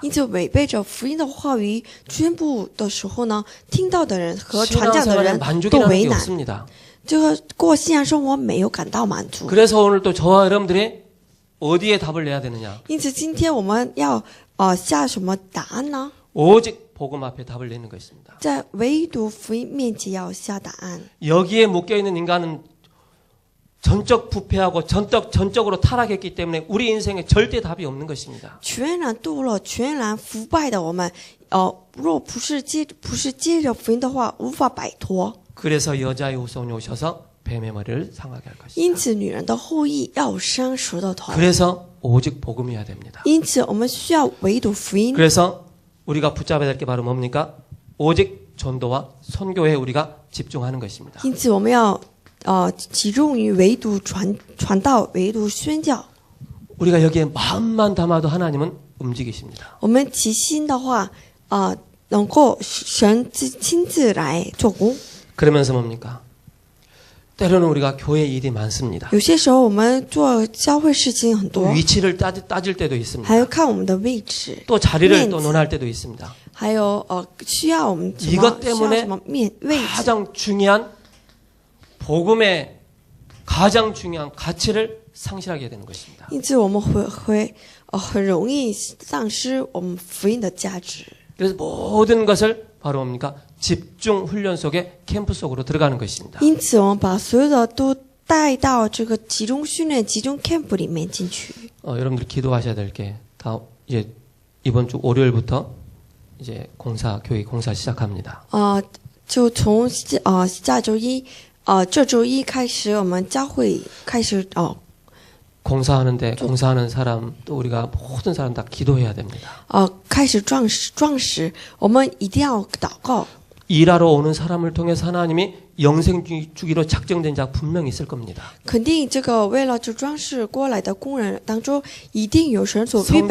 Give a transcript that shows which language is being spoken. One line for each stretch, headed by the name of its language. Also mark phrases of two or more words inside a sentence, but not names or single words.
Chinese: 因此，违背着福音的话语宣布的时候呢，听到的人和传讲的
Korean: 신앙생활에
Chinese: 人都
Korean: 만족이라는
Chinese: 为
Korean: 게
Chinese: 难。
Korean: 없습니다.
Chinese: 这个过信仰生活没有感到满足。
Korean: 그래서 오늘 또 저와 여러분들이 어디에 답을 내야 되느냐?
Chinese: 因此，今天我们要下什么答案呢？
Korean: 오직 복음 앞에 답을 내는 것입니다.
Chinese: 在唯独福音面前要下答案。
Korean: 여기에 묶여 있는 인간은 전적 부패하고 전적으로 타락했기 때문에 우리 인생에 절대 답이 없는 것입니다.
Chinese: 全然堕落、全然腐败的我们， 若不是接着福音的话，无法摆脱。
Korean: 그래서 여자의 후손이 오셔서 뱀의 머리를 상하게 할 것이다.
Chinese: 因此，女人的后裔要伤蛇的头。
Korean: 그래서 오직 복음이어야 됩니다.
Chinese: 因此，我们需要唯独福音。
Korean: 그래서 우리가 붙잡아야 될 게 바로 뭡니까? 오직 전도와 선교에 우리가 집중하는 것입니다.
Chinese: 因此，我们要集中于唯独传道，唯独宣教。
Korean: 우리가 여기에 마음만 담아도 하나님은 움직이십니다.
Chinese: 我们齐心的话，能够神亲自来做工。
Korean: 그러면서 뭡니까? 때로는 우리가 교회 일이 많습니다.
Chinese: 有些时候，我们做教会事情很
Korean: 또
Chinese: 多，
Korean: 위치를 따질 때도
Chinese: 还
Korean: 있습니다.
Chinese: 要看我们的位置，
Korean: 또 자리를 또
Chinese: 面子
Korean: 논할 때도 있습니다.
Chinese: 还有需要我们什
Korean: 이것
Chinese: 么需
Korean: 때문에
Chinese: 要什么位置。
Korean: 가장 중요한 복음의 가장 중요한 가치를 상실하게 되는 것입니다.
Chinese: 因此，我们会很容易丧失我们福音的价值。
Korean: 그래서 모든 것을 바로 뭡니까? 집중 훈련 속에 캠프 속으로 들어가는 것입니다.
Chinese: 因此，我们把所有的都带到这个集中训练、集中 camp 里面进去。
Korean: 여러분들 기도하셔야 될 게 다 이제 이번 주 월요일부터 이제 교회 공사 시작합니다.
Chinese: 就从下周一这周一开始，我们教会开始
Korean: 공사하는데 공사하는 사람 또 우리가 모든 사람 다 기도해야 됩니다.
Chinese: 开始壮实，我们一定要祷告。
Korean: 일하러 오는 사람을 통해서 하나님이 영생 주기로 작정된 자 분명히 있을 겁니다.
Chinese: 肯定这个为了这装饰过来的工人当中，一定有神所预备